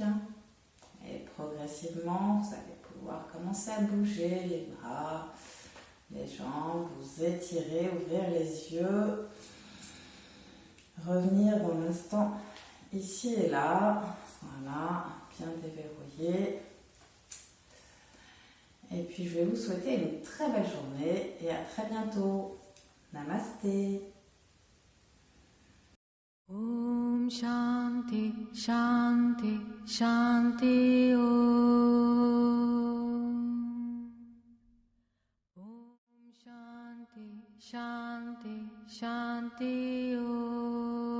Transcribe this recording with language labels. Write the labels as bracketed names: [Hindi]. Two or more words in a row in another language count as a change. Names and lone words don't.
[French] Et progressivement, vous allez pouvoir commencer à bouger les bras, les jambes, vous étirer, ouvrir les yeux. Revenir dans l'instant ici et là. Voilà, bien déverrouillé. Et puis je vais vous souhaiter une très belle journée et à très bientôt. Namasté. [Sanskrit] ॐ शान्तिः शान्तिः शान्तिः ॐ. ॐ शान्तिः शान्तिः शान्तिः ॐ.